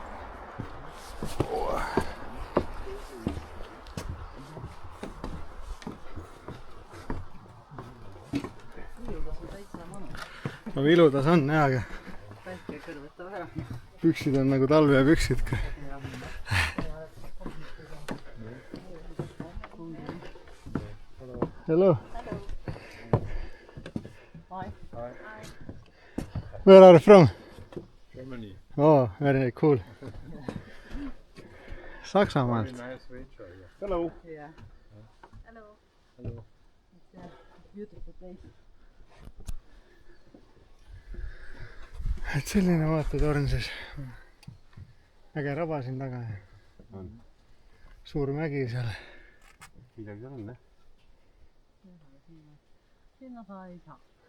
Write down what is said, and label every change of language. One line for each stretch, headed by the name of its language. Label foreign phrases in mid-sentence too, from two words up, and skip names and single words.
Estonian: No viludas on jah, aga Päike kõrvetab ära. püksid on nagu talvepüksid.
English: Hello. Hi. Where are you from? Germany. Oh, very cool. Saksamaalt. Hello. Yeah. Hello. It's a beautiful place.
Estonian: Et selline vaatetorn siis. Äge raba siin taga. Suur mägi seal. Midagi on, ne? Sinna saa ei saa.